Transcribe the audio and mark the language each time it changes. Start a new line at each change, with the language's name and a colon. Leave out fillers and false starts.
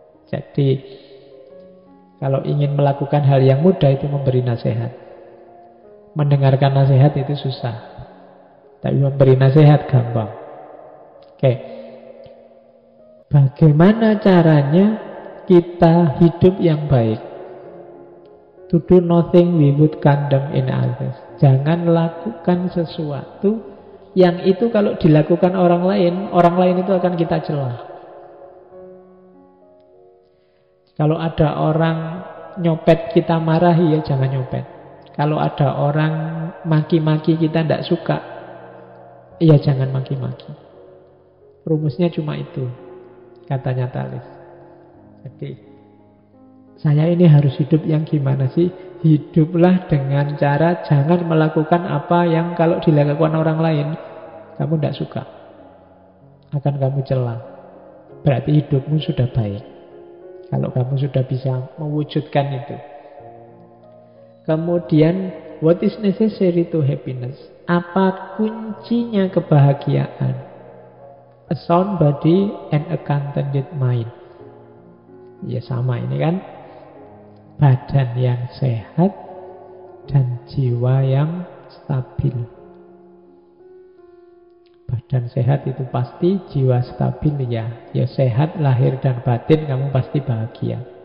Indonesian: Jadi kalau ingin melakukan hal yang mudah itu memberi nasihat. Mendengarkan nasihat itu susah. Tapi memberi nasihat gampang. Oke. Bagaimana caranya kita hidup yang baik?
English: To do nothing we would condemn in others.
Indonesian: Jangan lakukan sesuatu yang itu kalau dilakukan orang lain itu akan kita celah. Kalau ada orang nyopet kita marahi, ya jangan nyopet. Kalau ada orang maki-maki kita tidak suka, ya jangan maki-maki. Rumusnya cuma itu, katanya Thalles. Jadi saya ini harus hidup yang gimana sih? Hiduplah dengan cara jangan melakukan apa yang kalau dilakukan orang lain kamu tidak suka, akan kamu celah. Berarti hidupmu sudah baik kalau kamu sudah bisa mewujudkan itu.
English: Kemudian, what is necessary to happiness?
Indonesian: Apa kuncinya kebahagiaan?
English: A sound body and a contented mind.
Indonesian: Ya sama ini kan. Badan yang sehat dan jiwa yang stabil. Badan sehat itu pasti, jiwa stabil ya. Ya sehat lahir dan batin, kamu pasti bahagia.